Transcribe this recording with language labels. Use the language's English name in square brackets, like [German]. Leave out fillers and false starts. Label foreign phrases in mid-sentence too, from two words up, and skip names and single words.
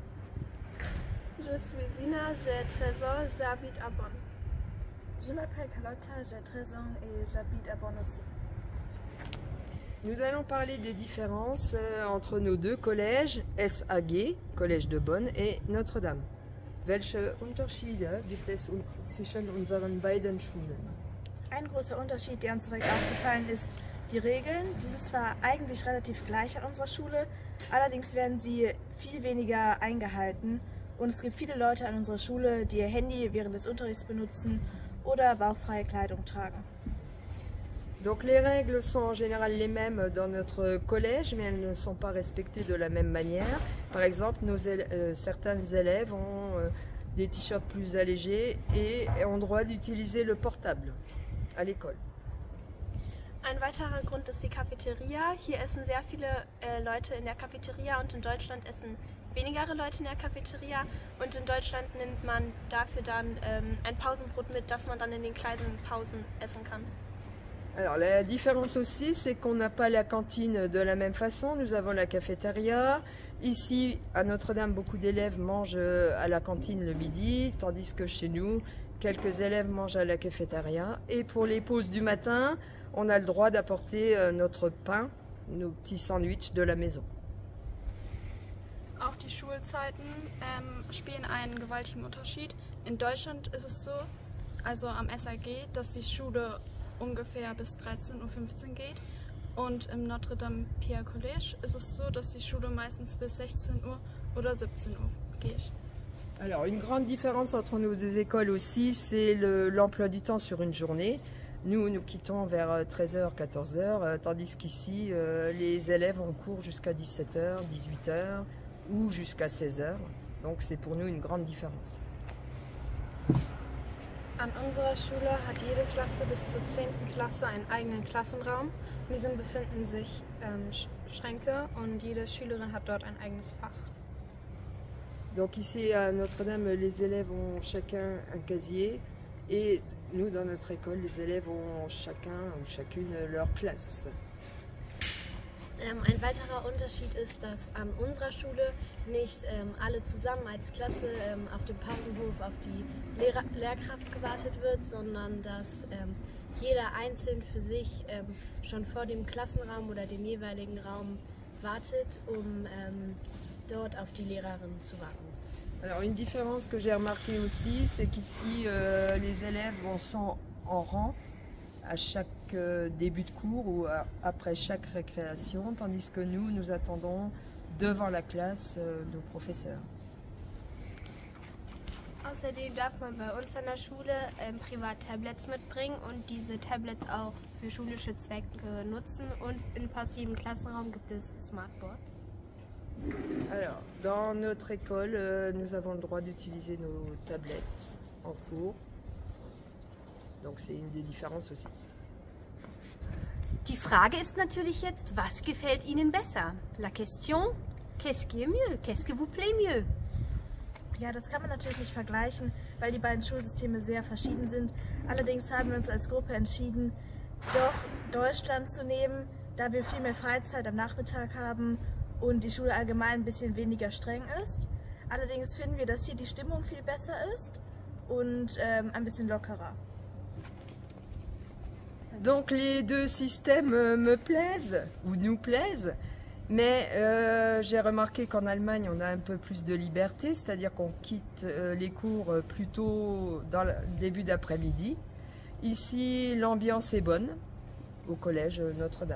[French] Je suis Zina, j'ai 13 ans, j'habite à Bonn. Je m'appelle Carlotta, j'ai 13 ans et j'habite à Bonn aussi. Nous allons parler des différences entre nos deux collèges, SAG, Collège de Bonn, et Notre-Dame. [German] Welche Unterschiede gibt es zwischen unseren beiden Schulen? Ein großer Unterschied, der uns direkt aufgefallen ist, die Regeln. Die sind zwar eigentlich relativ gleich an unserer Schule, allerdings werden sie viel weniger eingehalten. Und es gibt viele Leute an unserer Schule, die ihr Handy während des Unterrichts benutzen oder bauchfreie Kleidung tragen. [French] Donc les règles sont en général les mêmes dans notre collège, mais elles ne sont pas respectées de la même manière. Par exemple, certains élèves ont des t-shirts plus allégés et ont droit d'utiliser le portable à l'école. [German] Ein weiterer Grund ist die Cafeteria. Hier essen sehr viele Leute in der Cafeteria und in Deutschland essen weniger Leute in der Cafeteria. Und in Deutschland nimmt man dafür dann ein Pausenbrot mit, das man dann in den kleinen Pausen essen kann. [French] Alors la différence aussi, c'est qu'on n'a pas la cantine de la même façon. Nous avons la cafétéria. Ici, à Notre-Dame, beaucoup d'élèves mangent à la cantine le midi, tandis que chez nous, quelques élèves mangent à la cafétéria. Et pour les pauses du matin, on a le droit d'apporter notre pain, nos petits sandwichs de la maison. [German] Auch die Schulzeiten spielen einen gewaltigen Unterschied. In Deutschland ist es so, also am SAG, dass die Schule ungefähr bis 13:15 Uhr geht. Und im Notre-Dame Pierre Collège ist es so, dass die Schule meistens bis 16 Uhr oder 17 Uhr geht. [French] Alors une grande différence entre nos deux écoles aussi, c'est l'emploi du temps sur une journée. Nous quittons vers 13h, 14h, tandis qu'ici, les élèves ont cours jusqu'à 17h, 18h ou jusqu'à 16h. Donc c'est pour nous une grande différence. [German] An unserer Schule hat jede Klasse bis zur 10. Klasse einen eigenen Klassenraum. In diesem befinden sich Schränke und jede Schülerin hat dort ein eigenes Fach. [French] Donc ici à Notre-Dame, les élèves ont chacun un casier et nous dans notre école, les élèves ont chacun ou chacune leur classe. [German] Ein weiterer Unterschied ist, dass an unserer Schule nicht alle zusammen als Klasse auf dem Pausenhof auf die Lehrkraft gewartet wird, sondern dass jeder einzeln für sich schon vor dem Klassenraum oder dem jeweiligen Raum wartet, um dort auf die Lehrerin zu warten. [French] Alors une différence que j'ai remarquée aussi, c'est qu'ici les élèves sont en rang à chaque début de cours ou après chaque récréation, tandis que nous attendons devant la classe nos professeurs. [German] Außerdem darf man bei uns an der Schule privat Tablets mitbringen und diese Tablets auch für schulische Zwecke nutzen und in fast jedem Klassenraum gibt es Smartboards. [French] Alors, dans notre école, nous avons le droit d'utiliser nos tablettes en cours. Donc c'est une des différences aussi. [German] Die Frage ist natürlich jetzt, was gefällt Ihnen besser? [French] La question, qu'est-ce qui est mieux? Qu'est-ce que vous plaît mieux? [German] Ja, das kann man natürlich nicht vergleichen, weil die beiden Schulsysteme sehr verschieden sind. Allerdings haben wir uns als Gruppe entschieden, doch Deutschland zu nehmen, da wir viel mehr Freizeit am Nachmittag haben und die Schule allgemein ein bisschen weniger streng ist. Allerdings finden wir, dass hier die Stimmung viel besser ist und ein bisschen lockerer. [French] Donc les deux systèmes me plaisent, ou nous plaisent, mais j'ai remarqué qu'en Allemagne on a un peu plus de liberté, c'est-à-dire qu'on quitte les cours plus tôt dans le début d'après-midi. Ici l'ambiance est bonne, au collège Notre-Dame.